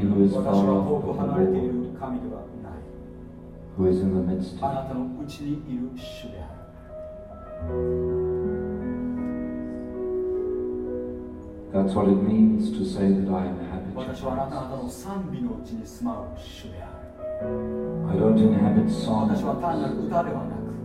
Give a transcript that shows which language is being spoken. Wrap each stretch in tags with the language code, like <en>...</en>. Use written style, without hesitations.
<ja>私は遠く離れている神ではない。</ja> <en>Who is in the midst?</en> <ja>あなたのうちにいる主である。</ja> <en>That's what it means to say that I am happy.</en> <ja>私はあなたの賛美のうちに住まう主である。</ja> <en>I don't inhabit songs.</en> <ja>私は単なる歌ではなく、</ja>